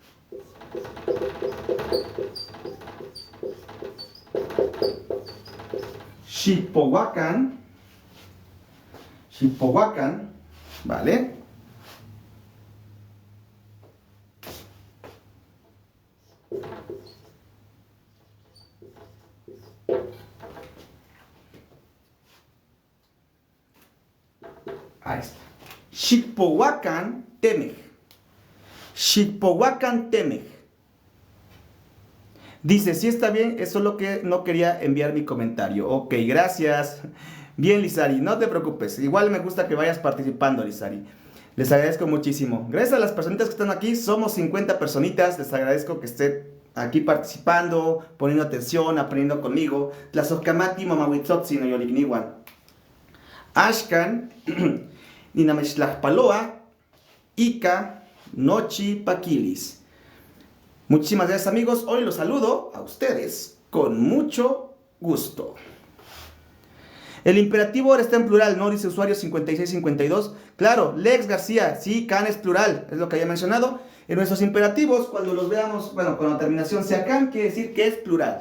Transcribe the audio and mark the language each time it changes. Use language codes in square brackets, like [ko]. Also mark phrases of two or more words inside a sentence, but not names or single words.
[es] Xikpowakan, ¿vale? Ahí está. [nah] Xikpowakan temej. Xikpowakan temej. [es] Dice, sí está bien, es solo que no quería enviar mi comentario. Ok, gracias. Bien, Lizari, no te preocupes. Igual me gusta que vayas participando, Lizari. Les agradezco muchísimo. Gracias a las personitas que están aquí. Somos 50 personitas. Les agradezco que estén aquí participando, poniendo atención, aprendiendo conmigo. [nah] Tlazohkamati mamahuitzotzi no yolikniwan. Ashkan, Ninamextlajpaloa, Ika, Nochi, Paquilis. [es] Muchísimas gracias, amigos. Hoy los saludo a ustedes con mucho gusto. El imperativo ahora está en plural, ¿no? Dice usuario 5652. Claro, Lex García, sí, can es plural, es lo que había mencionado. En nuestros imperativos, cuando los veamos, bueno, cuando la terminación sea can, quiere decir que es plural.